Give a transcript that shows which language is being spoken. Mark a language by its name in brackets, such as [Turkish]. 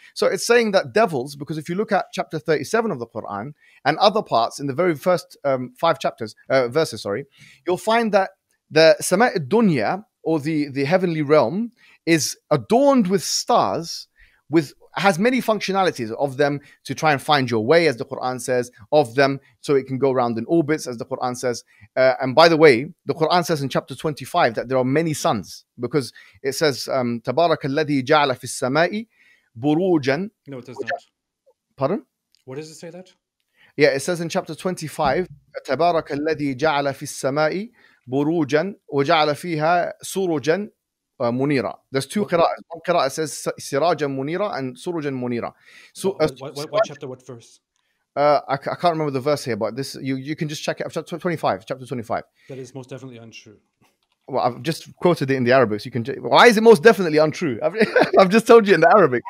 [English] So it's saying that devils, because if you look at chapter 37 of the Quran and other parts in the very first 5 verses, you'll find that the Sama' dunya, or the heavenly realm, is adorned with stars, has many functionalities of them to try and find your way, as the Quran says, of them so it can go around in orbits, as the Quran says. And by the way, the Quran says in chapter 25 that there are many suns, because it says, [Arabic] تَبَارَكَ الَّذِي جَعَلَ فِي السَّمَاءِ بُرُوجًا. [English] No, it does not. Pardon? What does it say that? Yeah, it says in chapter 25, [Arabic] تَبَارَكَ الَّذِي جَعَلَ فِي السَّمَاءِ بُرُوجًا وَجَعَلَ فِيهَا سُرُجًا munira. [English] There's two qira'ahs. One qira'ah says sirajan munira and surujan munira. So what chapter, what verse? I can't remember the verse here, but this you can just check it. Chapter 25. That is most definitely untrue. Well, I've just quoted it in the Arabic, so you can. Why is it most definitely untrue? I've just told you in the Arabic.